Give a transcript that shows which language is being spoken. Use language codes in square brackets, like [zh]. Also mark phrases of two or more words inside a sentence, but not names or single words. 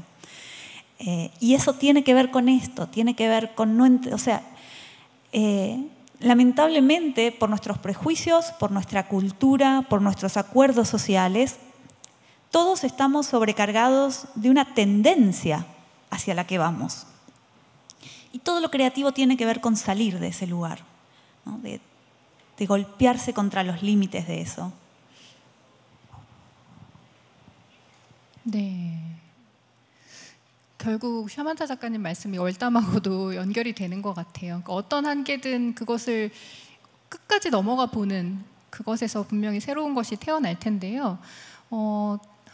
[es] Y eso tiene que ver con esto, tiene que ver con lamentablemente, por nuestros prejuicios, por nuestra cultura, por nuestros acuerdos sociales, todos estamos sobrecargados de una tendencia hacia la que vamos. Y todo lo creativo tiene que ver con salir de ese lugar, ¿no? de golpearse contra los límites de eso. [ko] 네. 결국 샤만타 작가님 말씀이 월담하고도 연결이 되는 것 같아요. 그러니까 어떤 한계든 그것을 끝까지 넘어가 보는 그것에서 분명히 새로운 것이 태어날 텐데요.